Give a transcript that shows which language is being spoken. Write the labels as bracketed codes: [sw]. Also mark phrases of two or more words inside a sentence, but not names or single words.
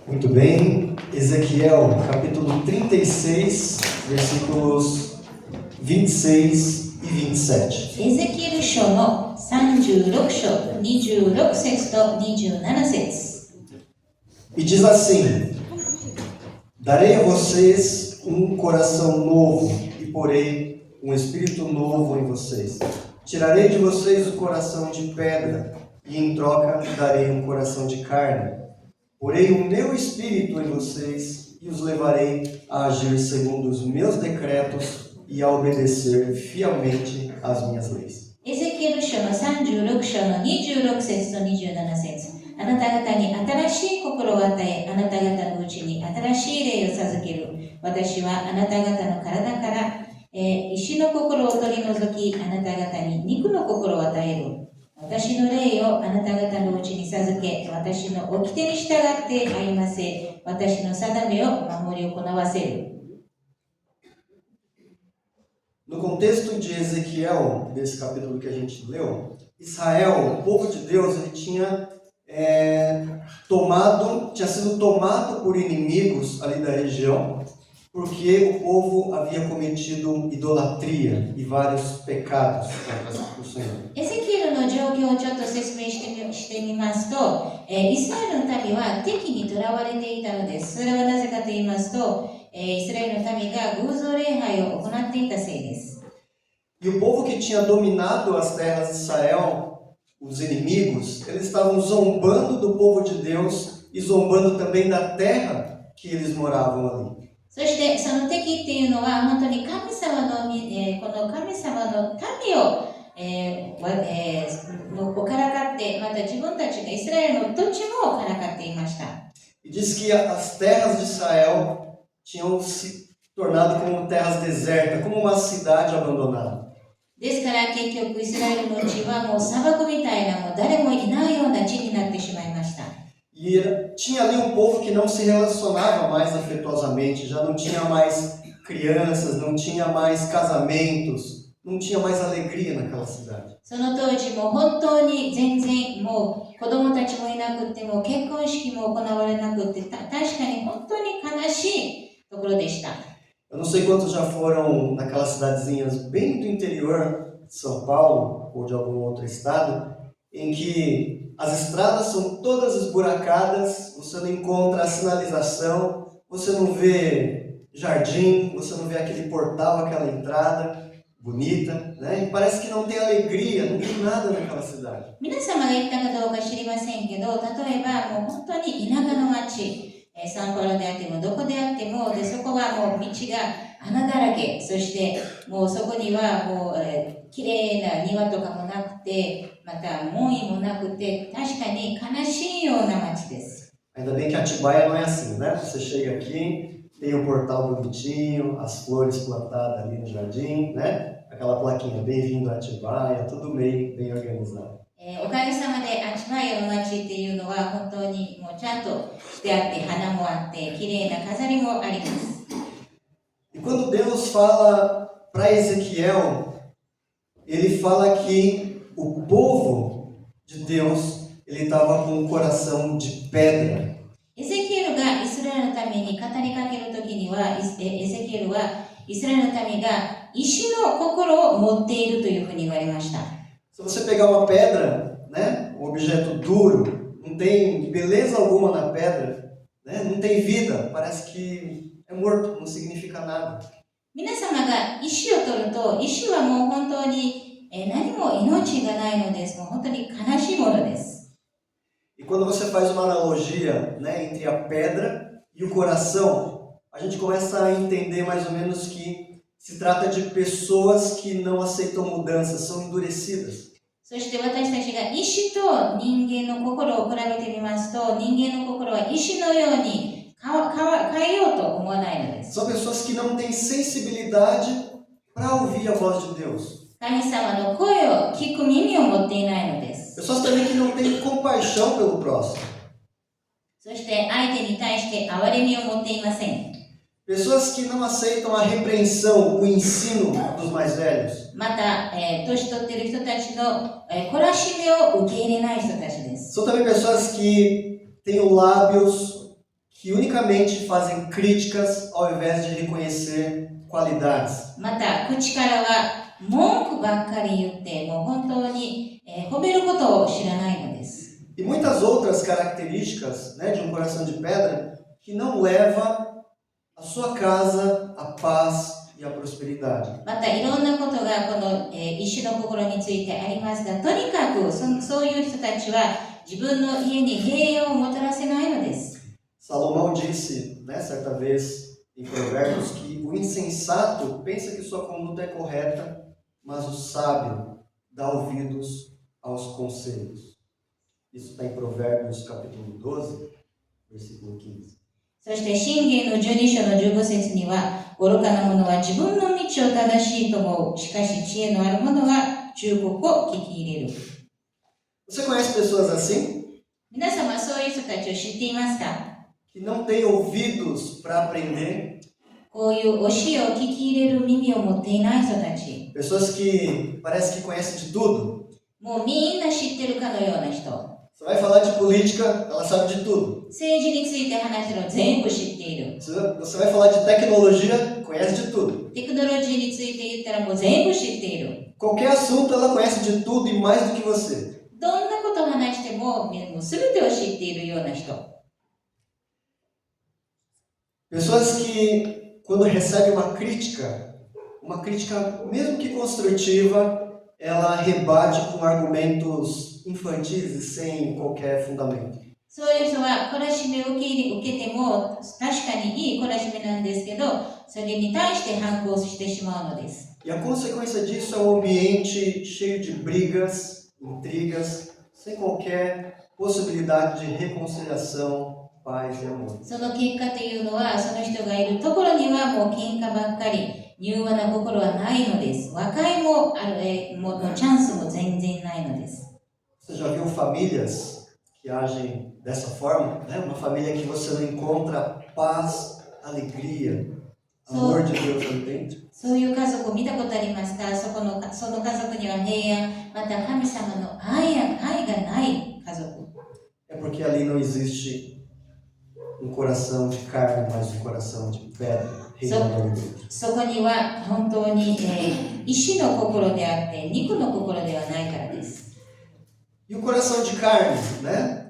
[pt] Muito bem, Ezequiel, capítulo 36, versículos 26 e 27. [ja] エゼキエル書の36章26節と27節。 [pt] E diz assim: Darei a vocês um coração novo e porei um espírito novo em vocês. Tirarei de vocês o coração de pedra e em troca darei um coração de carne. Porei o meu espírito em vocês e os levarei a agir segundo os meus decretos e a obedecer fielmente às minhas leis. [ja] エゼキエル書の36章の26節と27節。あなた方に新しい心を与え、あなた方のうちに新しい霊を授ける。私はあなた方の体から、石の心を取り除き、あなた方に肉の心を与える。私の霊をあなた方のうちに授け、私の掟に従って歩ませ、私の定めを守り行わせる。 [pt] No contexto de Ezequiel, desse capítulo que a gente leu, Israel, o povo de Deus, ele tinha sido tomado por inimigos ali da região, porque o povo havia cometido idolatria e vários pecados contra o Senhor. [ja] エゼキエルの状況をちょっと説明してみますと、イスラエルの民は敵にとらわれていたのです。それはなぜかと言いますと、イスラエルの民が偶像礼拝を行っていたせいです。 [pt] E o povo que tinha dominado as terras de Israel, os inimigos, eles estavam zombando do povo de Deus e zombando também da terra que eles moravam ali. [ja] そしてその敵っていうのは本当に神様の、この神様の民を、をからかって、また自分たちがイスラエルの土地もからかっていました。 [pt] E diz que as terras de Israel tinham se tornado como terras desertas, como uma cidade abandonada. [ja] ですから結局イスラエルの地はもう砂漠みたいな、もう誰もいないような地になってしまいました。 [pt] E tinha ali um povo que não se relacionava mais afetuosamente, já não tinha mais crianças, não tinha mais casamentos, não tinha mais alegria naquela cidade. [ja] その当時も本当に全然もう子供たちもいなくっても結婚式も行われなくって確かに本当に悲しいところでした。 [pt] Eu não sei quantos já foram naquelas cidadezinhas bem do interior de São Paulo ou de algum outro estado, em que as estradas são todas esburacadas, você não encontra a sinalização, você não vê jardim, você não vê aquele portal, aquela entrada bonita, né? E parece que não tem alegria, não tem nada naquela cidade. [ja] 皆様が行ったかどうか知りませんけど、例えばもう本当に田舎の町、サンパウロであってもどこであっても、でそこはもう道が穴だらけ、そしてもうそこにはもう、綺麗な庭とかもなくて、また門位もなくて、確かに悲しいような町です。 [pt] Ainda bem que Atibaia não é assim, né? Você chega aqui, tem um portal bonitinho, as flores plantadas ali no jardim, né? Aquela plaquinha, bem-vindo a Atibaia, tudo bem organizado. [ja] おかげさまでアチバイアの町っていうのは本当にもうちゃんとしてあって、花もあって綺麗な飾りもあります。 [pt] E quando Deus fala para Ezequiel, ele fala que o povo de Deus, ele estava com um coração de pedra. [ja] エゼキエルがイスラエルのために語りかけるときには、エゼキエルはイスラエルの民が石の心を持っているというふうに言われました。 [pt] Se você pegar uma pedra, né, um objeto duro, não tem beleza alguma na pedra, né, não tem vida, parece que é morto, não significa nada. [ja] 皆様が石を取ると、石はもう本当に何も命がないのです。もう本当に悲しいものです。 [pt] E quando você faz uma analogia, né, entre a pedra e o coração, a gente começa a entender mais ou menos que se trata de pessoas que não aceitam mudanças, são endurecidas. [ja] そして私たちが石と人間の心を比べてみますと、人間の心は石のように変えようと思わないのです。 [pt] São pessoas que não têm sensibilidade para ouvir a voz de Deus. [ja] 神様の声を聞く耳を持っていないのです。 [pt] Pessoas também que não têm compaixão pelo próximo. [ja] そして相手に対して憐れみを持っていません。 [pt] Pessoas que não aceitam a repreensão, o ensino dos mais velhos. [ja] また、年取っている人たちの懲らしめを受け入れない人たちです。 [pt] São também pessoas que têm lábios que unicamente fazem críticas ao invés de reconhecer qualidades. [ja] また、口からは文句ばっかり言って、もう本当に、褒めることを知らないのです。 [pt] E muitas outras características, né, de um coração de pedra que não leva a sua casa a paz e a prosperidade. [ja] またいろんなことがこの、石の心についてありますが、とにかくそういう人たちは自分の家に平安をもたらせないのです。 [pt] Salomão disse, né, certa vez em Provérbios, que o insensato pensa que sua conduta é correta, mas o sábio dá ouvidos aos conselhos. Isso está em Provérbios capítulo 12, versículo 15. [ja] そして箴言の12章の15節には、愚かな者は自分の道を正しいと思う。しかし知恵のある者は忠告を聞き入れる。 [pt] Você conhece pessoas assim? [ja] 皆様そういう人たちを知っていますか？ [pt] Que não têm ouvidos para aprender? [ja] こういう教えを聞き入れる耳を持っていない人たち。 [pt] Pessoas que parece que conhecem de tudo. [ja] もうみんな知ってるかのような人。 [pt] Você vai falar de política, ela sabe de tudo. [ja] 政治について話してるの全部知っている。 [pt] Você vai falar de tecnologia, conhece de tudo. [ja] テクノロジーについて言ったらもう全部知っている。 [pt] Qualquer assunto ela conhece de tudo e mais do que você. [ja] どんなことを話しても全てを知っているような人。 [pt] Pessoas que, quando recebem uma crítica mesmo que construtiva, ela rebate com argumentos infantis e sem qualquer fundamento. [ja] そういう人は懲らしめを受けても確かにいい懲らしめなんですけど、それに対して反抗してしまうのです。 [pt] E a consequência disso é um ambiente cheio de brigas, intrigas, sem qualquer possibilidade de reconciliação, paz e amor. [ja] その結果というのは、その人がいるところにはもう喧嘩ばっかり、柔和な心はないのです。和解ものチャンスも全然ないのです。 [pt] Você já viu famílias que agem dessa forma? Né? Uma família que você não encontra paz, alegria, amor de Deus ali dentro. [ja] そういう家族を見たことありますか？その家族には平安、また神様の愛がない家族。 [pt] É porque ali não existe um coração de carne, mas um coração de pedra reinando ali dentro. [ja] そこには本当に、石の心であって肉の心ではないからです。 [pt] E o coração de carne, né?